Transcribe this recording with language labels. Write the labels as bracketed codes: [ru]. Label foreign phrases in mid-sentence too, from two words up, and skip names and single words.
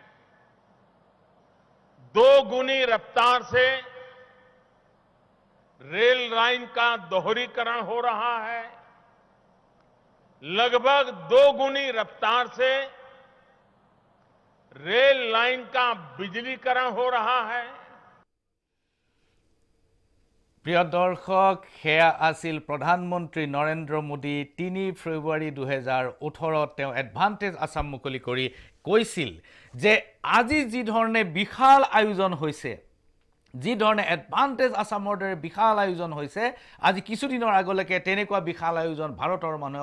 [hi] 2 गुनी रफ्तार से रेल लाइन का दोहरीकरण हो रहा है लगभग 2 गुनी रफ्तार से रेल लाइन का बिजलीकरण हो रहा है [as] প্ৰিয় দৰ্শক হেয়া আছিল প্ৰধানমন্ত্ৰী নৰেন্দ্ৰ মোদী ৩ ফেব্ৰুৱাৰী ২০১৮ তেওঁ এডভান্টেজ আসাম মুকলি কৰি কৈছিল যে আজি যি ধৰণে বিশাল আয়োজন হৈছে যি ধৰণে এডভান্টেজ আসামৰ দৰে বিশাল আয়োজন হৈছে আজি কিছুদিনৰ আগলৈকে তেনেকুৱা বিশাল আয়োজন ভাৰতৰ মানুহে